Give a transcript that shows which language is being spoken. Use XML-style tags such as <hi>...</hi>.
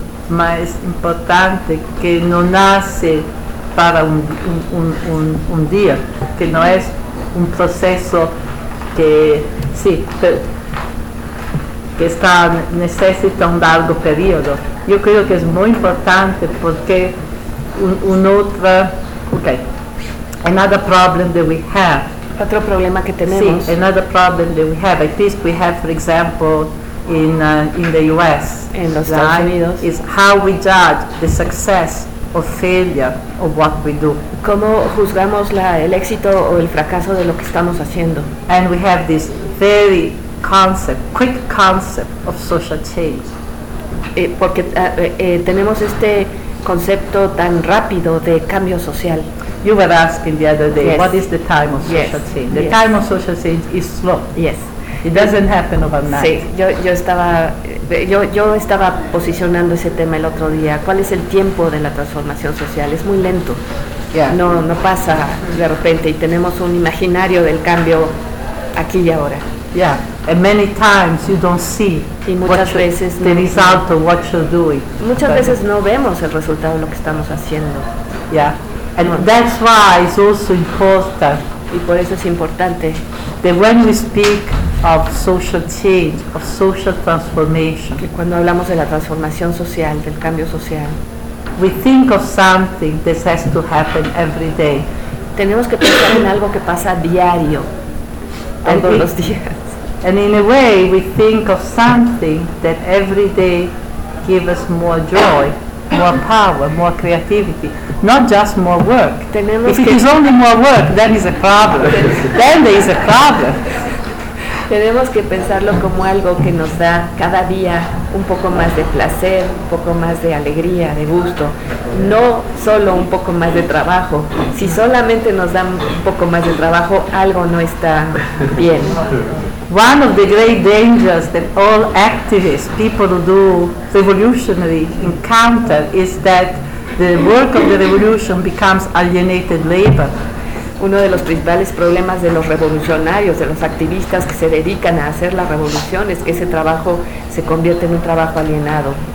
<es>Más es importante que no nace para un día, que no es un proceso que, sí, que está, necesita un largo periodo. Yo creo que es muy importante porque un otro, ok.</es> <en>Another problem that we have.</en> <es>Otro problema que tenemos.</es> <en>Sí, another problem that we have. At least we have, for example, in the U.S.</en> <es>En los Estados Unidos.</es> <en>Is how we judge the success or failure of what we do.</en> <es>¿Cómo juzgamos el éxito o el fracaso de lo que estamos haciendo?</es> <en>And we have this very concept, quick concept of social change.</en> <es>Porque tenemos este concepto tan rápido de cambio social.</es> <en>You were asking the other day, yes, what is the time of social, yes, change? The, yes, time of social change is slow. Yes. It doesn't happen overnight.</en> <es>Sí, yo estaba posicionando ese tema el otro día. ¿Cuál es el tiempo de la transformación social? Es muy lento.</es> <en>Yeah.</en> <es>No pasa de repente, y tenemos un imaginario del cambio aquí y ahora.</es> <en>Yeah. And many times you don't see.</en> <es>Y muchas veces</es> <en>the result of what you're doing.</en> <es>Muchas veces no vemos el resultado de lo que estamos haciendo.</es> <en>Yeah. And that's why it's also important.</en> <es>Y por eso es importante.</es> <en>That when we speak of social change, of social transformation,</en> <es>que cuando hablamos de la transformación social, del cambio social,</es> <en>we think of something that has to happen every day.</en> <es>Tenemos que pensar en algo que pasa diario, todos los días.</es> <en>And in a way, we think of something that every day gives us more joy, more power, more creativity, not just more work. If it's only more work, then it's a problem. Then there is a problem.</en> <es>Tenemos que pensarlo como algo que nos da cada día un poco más de placer, un poco más de alegría, de gusto. No solo un poco más de trabajo. Si solamente nos da un poco más de trabajo, algo no está bien.</es> <en>One of the great dangers that all activists, people who do revolutionary encounter, is that the work of the revolution becomes alienated labor.</en> <es>Uno de los principales problemas de los revolucionarios, de los activistas que se dedican a hacer la revolución, es que ese trabajo se convierte en un trabajo alienado.</es>